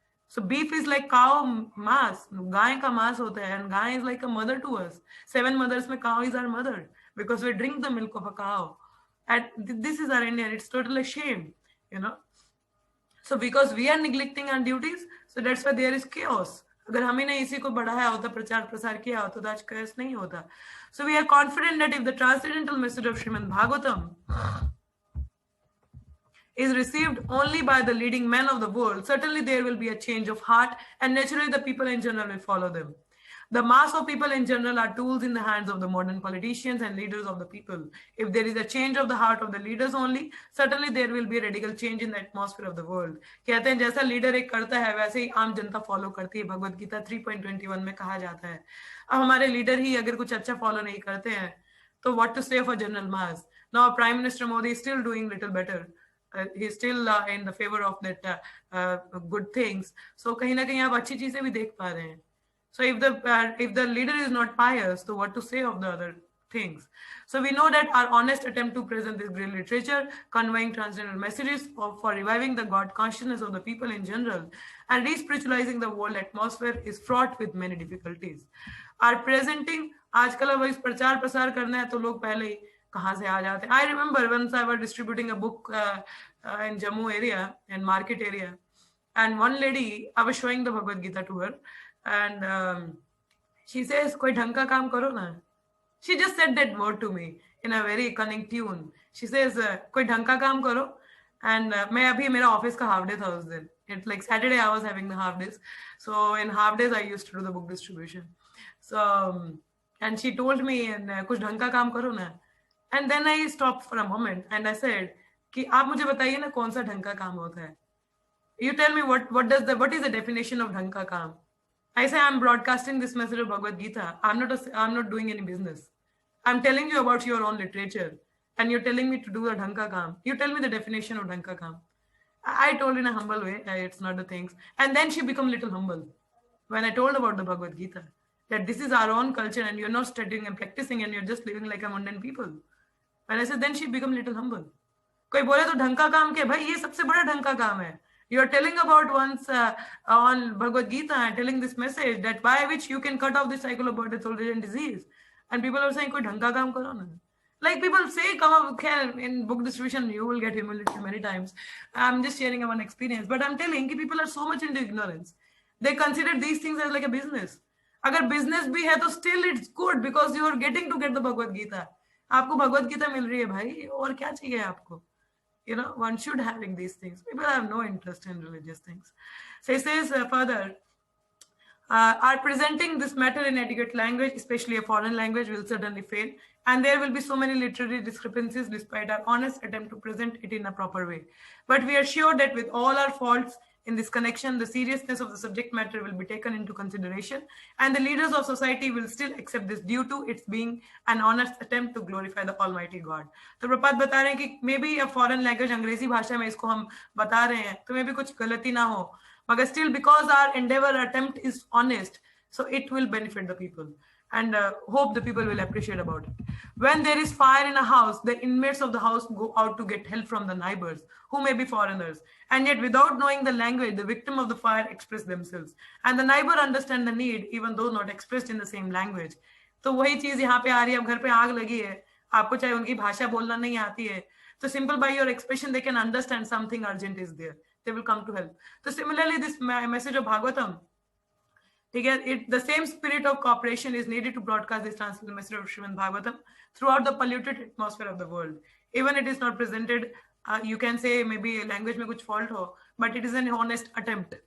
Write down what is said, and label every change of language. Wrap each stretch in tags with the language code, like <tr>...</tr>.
<en>So beef is like cow mass,</en> <hi>गाय का</hi> <en>mass होता है, and गाय is like a mother to us. 7 mothers में cow is our mother because we drink the milk of a cow. And this is our India. It's totally a shame, you know. So because we are neglecting our duties, so that's why there is chaos.</en> <hi>अगर हमें ने इसी को बढ़ाया होता, प्रचार प्रसार किया होता, तो आज chaos नहीं होता.</hi> <en>So we are confident that if the transcendental message of Srimad Bhagavatam is received only by the leading men of the world, certainly there will be a change of heart, and naturally the people in general will follow them. The mass of people in general are tools in the hands of the modern politicians and leaders of the people. If there is a change of the heart of the leaders only, certainly there will be a radical change in the atmosphere of the world.</en> <hi>कहते हैं जैसा leader एक करता है वैसे ही आम जनता follow करती है. भगवत गीता 3.21 में कहा जाता है. अब हमारे लीडर ही अगर कुछ अच्छा फॉलो नहीं करते हैं तो</hi> <en>what to say for general mass. Now Prime Minister Modi is still doing little better. He's still in the favor of that good things.</en> <hi>So कहीं ना कहीं आप अच्छी चीजें भी देख पा रहे हैं.</hi> <en>So if the leader is not pious, so what to say of the other things? So we know that our honest attempt to present this great literature, conveying transcendental messages for reviving the God consciousness of the people in general and re-spiritualizing the world atmosphere is fraught with many difficulties. Our presenting,</en> <hi>आजकल अब इस प्रचार प्रसार करना है तो लोग पहले ही कहाँ से आ जाते हैं.</hi> <en>I remember once I was distributing a book in Jammu area and market area, and one lady, I was showing the Bhagavad Gita to her, and she says,</en> <hi>"कोई ढंग का काम करो ना."</hi> <en>She just said that word to me in a very cunning tune. She says,</en> <hi>"कोई ढंग का काम करो." And मैं अभी मेरा ऑफिस का हाफ डे था उस दिन.</hi> <en>It's like Saturday I was having the half days. So in half days I used to do the book distribution. So and she told me, and</en> <hi>कुछ ढंग का काम करो ना.</hi> <en>And then I stopped for a moment and I said</en> <hi>कि आप मुझे बताइए ना कौन सा ढंग का काम होता है.</hi> <en>You tell me what is the definition of</en> <hi>ढंग का काम.</hi> <en>I say I'm broadcasting this message of Bhagavad Gita. I'm not doing any business. I'm telling you about your own literature, and you're telling me to do the</en> <hi>ढंग का काम.</hi> <en>You tell me the definition of</en> <hi>ढंग का काम.</hi> <en>I told in a humble way, it's not the things. And then she became little humble when I told about the Bhagavad Gita, that this is our own culture and you're not studying and practicing and you're just living like a mundane people. When I said, then she became little humble.</en> <hi>कोई बोले तो ढंग का काम क्या भाई, ये सबसे बड़ा ढंग का काम है.</hi> <en>You are telling about once on Bhagavad Gita and telling this message that by which you can cut off the cycle of birth, death, old age and disease. And people are saying,</en> <hi>कोई ढंग का काम करो ना.</hi> <en>Like people say, come up in book distribution, you will get humiliated many times. I'm just sharing one experience, but I'm telling you, people are so much into ignorance. They consider these things as like a business.</en> <hi>अगर business भी है तो</hi> <en>still it's good because you are getting to get the Bhagavad Gita.</en> <hi>आपको भगवत गीता मिल रही है भाई, और क्या चाहिए आपको?</hi> <en>You know, one should having these things. People have no interest in religious things. So he says further, are presenting this matter in adequate language, especially a foreign language, will certainly fail. And there will be so many literary discrepancies despite our honest attempt to present it in a proper way. But we are sure that with all our faults in this connection, the seriousness of the subject matter will be taken into consideration, and the leaders of society will still accept this due to its being an honest attempt to glorify the Almighty God.</en> <hi>तो प्रपात बता रहे हैं कि</hi> <en>maybe foreign language</en> <hi>अंग्रेजी भाषा में इसको हम बता रहे हैं तो मे बी कुछ गलती ना हो, मगर</hi> <en>still because our endeavor attempt is honest, so it will benefit the people. And hope the people will appreciate about it. When there is fire in a house, the inmates of the house go out to get help from the neighbors, who may be foreigners. And yet, without knowing the language, the victim of the fire express themselves. And the neighbor understand the need, even though not expressed in the same language.</en> <hi>तो वही चीज यहाँ पे आ रही है. अब घर पे आग लगी है, आपको चाहे उनकी भाषा बोलना नहीं आती है, तो</hi> <en>simple by your expression they can understand something urgent is there. They will come to help. So similarly, this message of Bhagavatam, the same spirit of cooperation is needed to broadcast this transcendental message of Srimad Bhagavatam throughout the polluted atmosphere of the world. Even it is not presented, you can say maybe language</en> <hi>mein kuch</hi> <en>fault ho, but it is an honest attempt.</en>